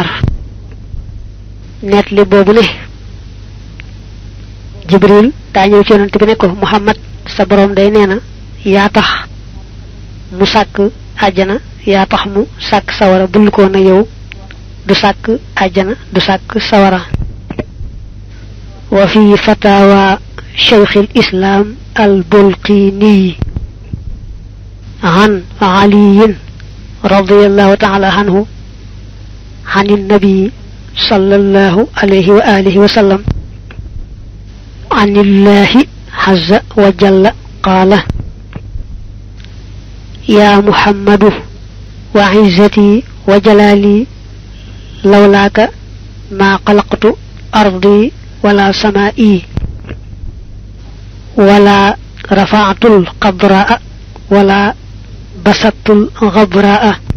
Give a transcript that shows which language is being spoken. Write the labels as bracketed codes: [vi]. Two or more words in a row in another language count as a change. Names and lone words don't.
[wo] net li boobu ne jibril daa ñëw ci yonent bi ne ko muhammad sa boroom day nee na yaa tax mu sàkk àjjana yaa tax mu sàkk sawara bul ko na yow du sàkk àjjana du sàkk sawara. [ar] وفي فتاوى شيخ الإسلام البلقيني عن علي رضي الله تعالى عنه عن النبي صلى الله عليه وآله وسلم عن الله عز وجل قال يا محمد وعزتي وجلالي لولاك ما خلقت أرضي ولا سمائي ولا رفعت القبراء ولا بسطت الغبراء.